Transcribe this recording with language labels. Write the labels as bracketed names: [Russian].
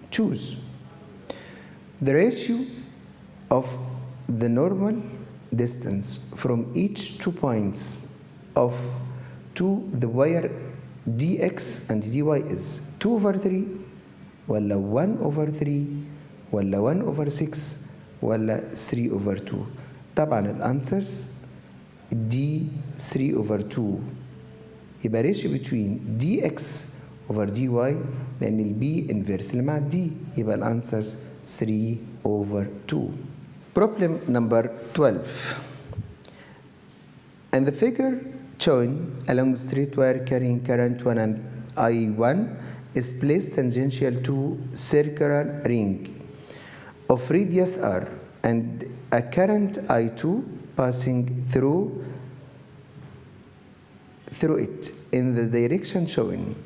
[English] Choose the ratio of the normal distance from each 2 points to the wire dx and dy is 2 over 3 [Arabic] ولا [English] 1 over 3 ولا 1 over 6 ولا 3 over 2. [Arabic] طبعا الانسرز دي 3 over 2 يبقى [English] ratio between dx over dy [Arabic] لأن البي inverse اللي مع الدي يبقى الانسرز [English] 3 over 2. Problem number 12. In the figure shown along the straight wire carrying current 1 amp I1 is placed tangential to circular ring of radius r and a current I2 passing through it in the direction shown.